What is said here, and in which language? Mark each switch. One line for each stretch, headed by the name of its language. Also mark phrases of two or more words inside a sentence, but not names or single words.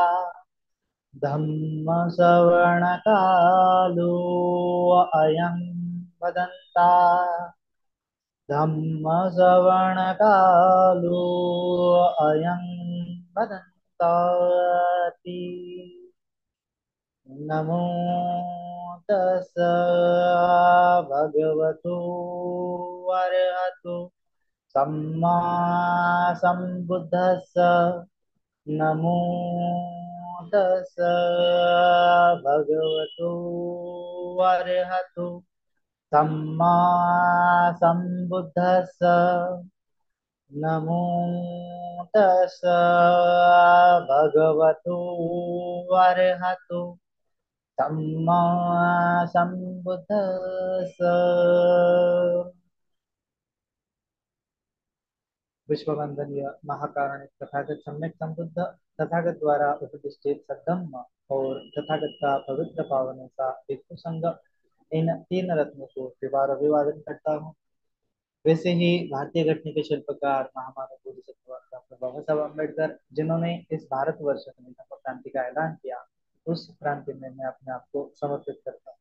Pali: धम्मश्रवणकालो अयं भदन्ता धम्मश्रवणकालो अयं भदन्ताति नमो तस् भगवतो अरहतो सम्मा सम्बुद्धस्स नमो तस् भगवतो अरहतो सम्मा सम्बुद्धस्स नमो तस् भगवतो अरहतो सम्मा सम्बुद्धस्स।
Hindi: विश्ववंदनीय महाकारुणिक तथागत सम्यक संबुद्ध तथागत द्वारा उपदिष्टित सद्धम्म और तथागत का पवित्र पावन सा भिक्षु संघ, इन तीन रत्नों को त्रिवार अभिवादन करता हूँ। वैसे ही भारतीय घटना के शिल्पकार महामानव बोधिसत्व डॉक्टर बाबा साहब अम्बेडकर, जिन्होंने इस भारतवर्ष में नमक क्रांति का ऐलान किया, उस क्रांति में मैं अपने आप को समर्पित करता हूँ।